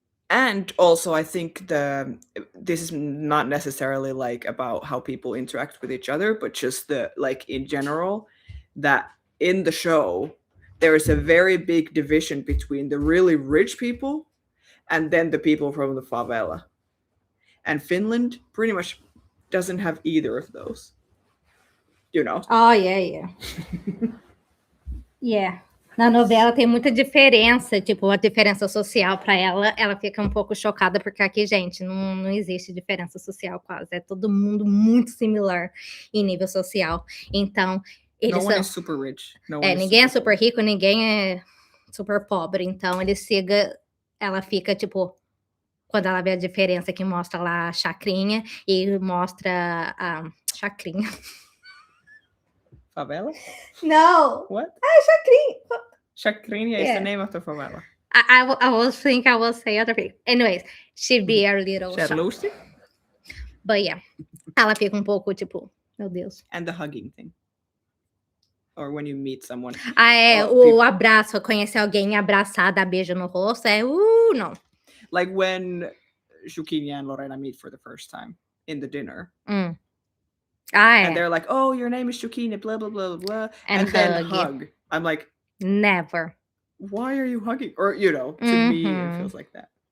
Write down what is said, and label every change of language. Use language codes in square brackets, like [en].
[en] And also, I think this is not necessarily like about how people interact with each other, but just the, like, in general, that in the show there is a very big division between the really rich people and then the people from the favela. And Finland pretty much doesn't have either of those. You know? Oh, yeah. Yeah. [pt] Na novela tem muita diferença, tipo, a diferença social para ela, ela fica um pouco chocada, porque aqui, gente, não existe diferença social quase, é todo mundo muito similar em nível social. Então, eles [en] No one is super rich. No one is [pt] ninguém é super super rico, ninguém é super pobre, então ela fica, tipo, quando ela vê a diferença, que mostra lá a chacrinha e mostra a chacrinha. [en] Favela? No. What? Chacrinha. Chacrinha is the name of the favela. I was thinking I will say other thing. Anyways, she'd be a little shocked. Lucy? But yeah, [pt] ela fica um pouco, tipo, meu Deus. [en] And the hugging thing. Or when you meet someone. [pt] O abraço, conhecer alguém abraçar, dar beijo no rosto, não. [en] Like when Loquinha and Lorena meet for the first time in the dinner. And they're like, oh, your name is Loquinha, blah, blah, blah, blah. And then hug. I'm like, never. Why are you hugging? Or, you know, to me, it feels like that.